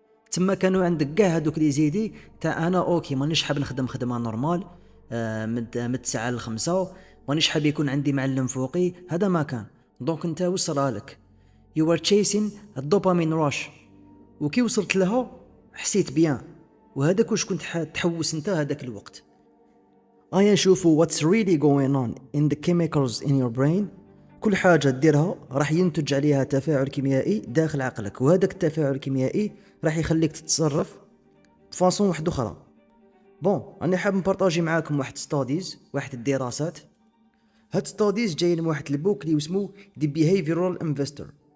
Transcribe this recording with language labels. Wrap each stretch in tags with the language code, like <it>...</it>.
<ar>تما كانوا عندك كاع هذوك لي زيدي تاع انا اوكي مانيش حاب نخدم خدمه نورمال من 9 ل 5، مانيش حاب يكون عندي معلم فوقي، هذا ما كان. دونك انت وصلها لك</ar> <en>you were chasing</en> <ar>الدوبامين rush، وكي وصلت لها حسيت بيان، وهذاك واش كنت تحوس انت هذاك الوقت. نشوفوا</ar> <en>what's really going on in the chemicals in your brain.</en> <ar>كل حاجة ديرها راح ينتج عليها تفاعل كيميائي داخل عقلك، وهذاك التفاعل الكيميائي راح يخليك تتصرف بفاصون واحدة أخرى. بون أنا حاب نبارطاجي معاكم واحد ستاديز، واحد الدراسات. هاد ستاديز جايين من واحد البوك اللي اسمه The Behavioral Investor.</ar>